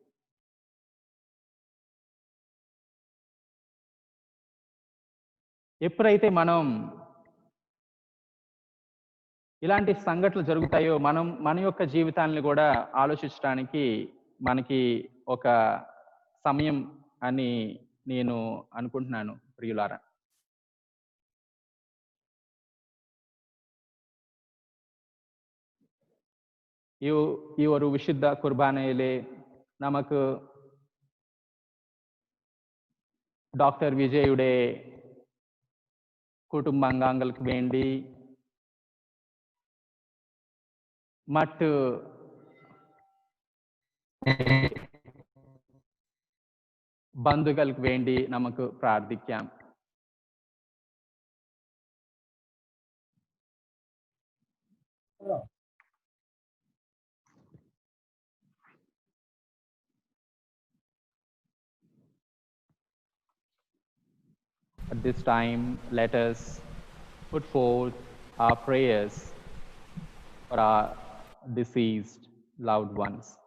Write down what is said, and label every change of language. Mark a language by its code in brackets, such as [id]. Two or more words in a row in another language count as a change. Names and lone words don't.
[te] ఎప్పుడైతే మనం ఇలాంటి సంఘటనలు జరుగుతాయో మన యొక్క జీవితాన్ని కూడా ఆలోచించడానికి మనకి ఒక సమయం అని నేను అనుకుంటున్నాను ప్రియులారా. [ml] ഈ ഒരു വിശുദ്ധ കുർബാനയിലെ നമുക്ക് ഡോക്ടർ വിജയുടെ കുടുംബാംഗങ്ങൾക്ക് വേണ്ടി മറ്റ് ബന്ധുക്കൾക്ക് വേണ്ടി നമുക്ക് പ്രാർത്ഥിക്കാം. [en] At this time, let us put forth our prayers for our deceased loved ones.